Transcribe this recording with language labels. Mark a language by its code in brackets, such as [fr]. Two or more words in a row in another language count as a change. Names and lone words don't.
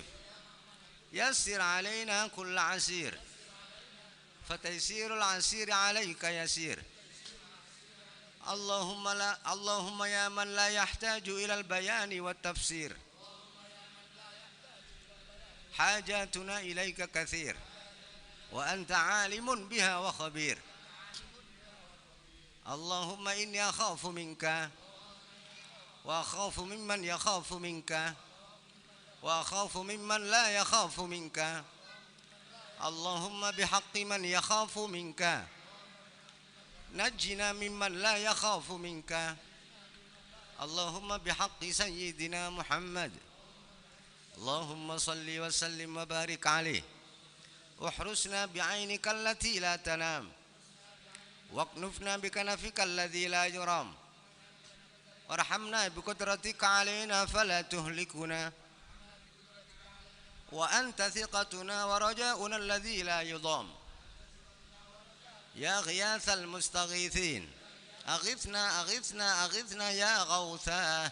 [ar] يسر علينا كل عسير فتيسير العسير عليك يسير. اللهم يا من لا يحتاج إلى البيان والتفسير، حاجتنا إليك كثير وأنت عليم بها وخبير. اللهم إني أخاف منك وأخاف ممن يخاف منك وأخاف ممن لا يخاف منك. اللهم بحق من يخاف منك نجنا ممن لا يخاف منك. اللهم بحق سيدنا محمد. اللهم صل وسلم وبارك عليه. احرسنا بعينك التي لا تنام واكنفنا بكنفك الذي لا يرام وارحمنا بقدرتك علينا فلا تهلكنا، وأنت ثقتنا ورجاؤنا الذي لا يضام. يا غياث المستغيثين أغثنا أغثنا أغثنا يا غوثاه.